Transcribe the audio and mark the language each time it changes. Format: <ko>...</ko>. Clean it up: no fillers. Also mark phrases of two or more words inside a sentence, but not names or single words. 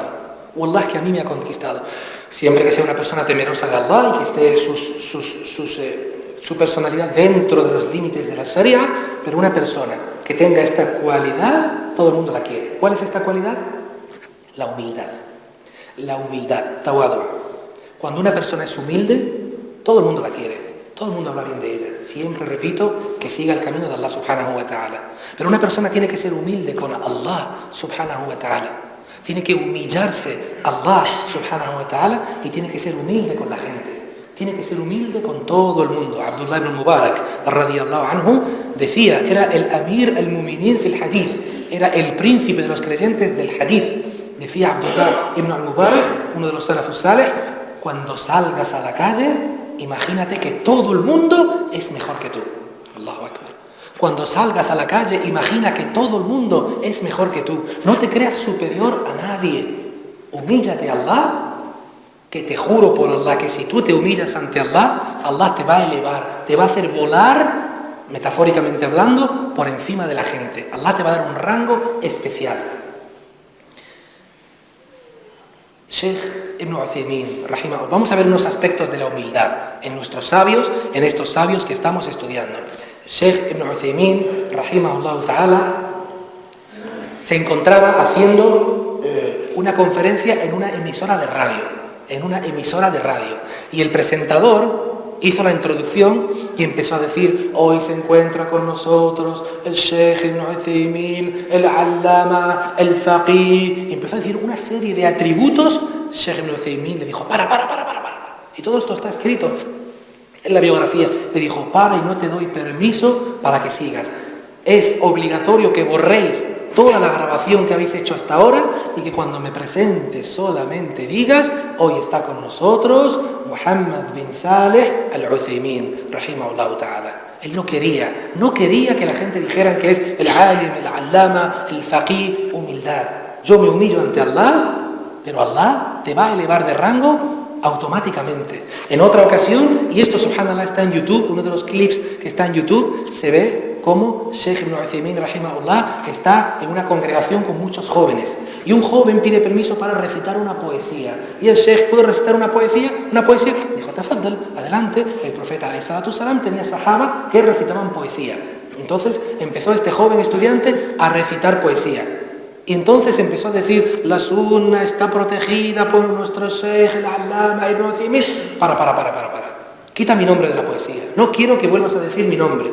<es>Wallah, que a mí me ha conquistado. Siempre que sea una persona temerosa de Allah y que esté su personalidad dentro de los límites de la Sharia, pero una persona que tenga esta cualidad, todo el mundo la quiere. ¿Cuál es esta cualidad? La humildad. La humildad, tawadu. Cuando una persona es humilde, todo el mundo la quiere. Todo el mundo habla bien de ella. Siempre repito que siga el camino de</es> <ar>الله سبحانه وتعالى.</ar> <es>Pero una persona tiene que ser humilde con</es> <ar>الله سبحانه وتعالى.</ar> <es>Tiene que humillarse a</es> <ar>الله سبحانه وتعالى</ar> <es>y tiene que ser humilde con la gente. Tiene que ser humilde con todo el mundo. Abdullah ibn Mubarak,</es> <ar>رضي الله عنه,</ar> <es>decía, era el</es> <ar>أمير المؤمنين في الحديث,</ar> <es>era el príncipe de los creyentes del hadith. Decía Abdullah ibn Mubarak, uno de los</es> <ar>السلف الصالح,</ar> <es>cuando salgas a la calle, imagínate que todo el mundo es mejor que tú.</es> <ar>الله أكبر.</ar> <es>Cuando salgas a la calle, imagina que todo el mundo es mejor que tú. No te creas superior a nadie. Humíllate a Allah, que te juro por Allah que si tú te humillas ante Allah, Allah te va a elevar, te va a hacer volar, metafóricamente hablando, por encima de la gente. Allah te va a dar un rango especial. Sheikh Ibn Uthaymin, rahimahullah. Vamos a ver unos aspectos de la humildad en nuestros sabios, en estos sabios que estamos estudiando. Sheikh Ibn Uthaymin,</es> <ar>رحمه الله تعالى,</ar> <es>se encontraba haciendo una conferencia en una emisora de radio. Y el presentador hizo la introducción y empezó a decir, hoy se encuentra con nosotros el Sheikh Ibn Uthaymin, el Allama, el Faqih, y empezó a decir una serie de atributos. Sheikh Ibn Uthaymin le dijo, para. Y todo esto está escrito en la biografía. Le dijo, para y no te doy permiso para que sigas. Es obligatorio que borréis toda la grabación que habéis hecho hasta ahora y que cuando me presentes solamente digas, hoy está con nosotros Muhammad bin Saleh al-Uthaymin,</es> <ar>رحمه الله تعالى.</ar> <es>Él no quería que la gente dijera que es el alim, el allama, el faqih, humildad. Yo me humillo ante Allah, pero Allah te va a elevar de rango automáticamente. En otra ocasión, y esto subhanallah está en YouTube, uno de los clips que está en YouTube, se ve como Sheikh Ibn Uthaymin, rahimahullah, está en una congregación con muchos jóvenes. Y un joven pide permiso para recitar una poesía. Y el Sheikh puede recitar una poesía. Dijo, tafaddal, adelante. El profeta</es> <ar>عليه الصلاة السلام</ar> <es>tenía sahaba que recitaban poesía. Entonces empezó este joven estudiante a recitar poesía. Y entonces empezó a decir, la sunna está protegida por nuestro Sheikh, el Allama Ibn Uthaymin. Para. quita mi nombre de la poesía, no quiero que vuelvas a decir mi nombre.</es>